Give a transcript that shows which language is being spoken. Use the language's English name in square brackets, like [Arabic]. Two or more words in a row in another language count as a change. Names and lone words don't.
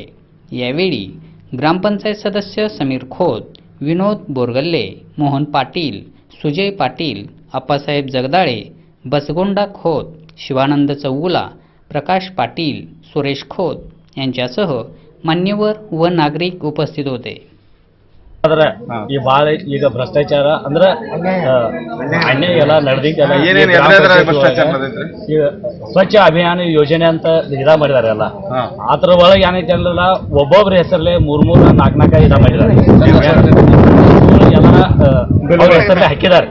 [Marathi] यावेळी ग्रामपंचायत सदस्य समीर खोत, विनोद बोरगल्ले, मोहन पाटील, सुजय पाटील, आप्पासाहेब जगदाळे, बसगोंडा खोत, शिवानंद चौगुला, प्रकाश पाटील, सुरेश खोत यांच्यासह मान्यवर व नागरिक उपस्थित होते। [Kannada] ಈ ಬಾಳ ಈಗ ಭ್ರಷ್ಟಾಚಾರ ಅಂದ್ರ ಅನ್ಯಾಯ ಎಲ್ಲ ನಡೆದಿದ್ದಲ್ಲ। ಈಗ ಸ್ವಚ್ಛ ಅಭಿಯಾನ ಯೋಜನೆ ಅಂತ ಇದ ಮಾಡಿದಾರೆ ಎಲ್ಲ, ಅದ್ರ ಒಳಗೆ ಏನೈತೆ ಅಂದ್ರಲ್ಲ ಒಬ್ಬೊಬ್ರ ಹೆಸರಲ್ಲೇ 3 4 ಇದ ಮಾಡಿದಾರೆ ಎಲ್ಲ ಅವ್ರ ಹೆಸರಲ್ಲೇ ಹಾಕಿದಾರೆ।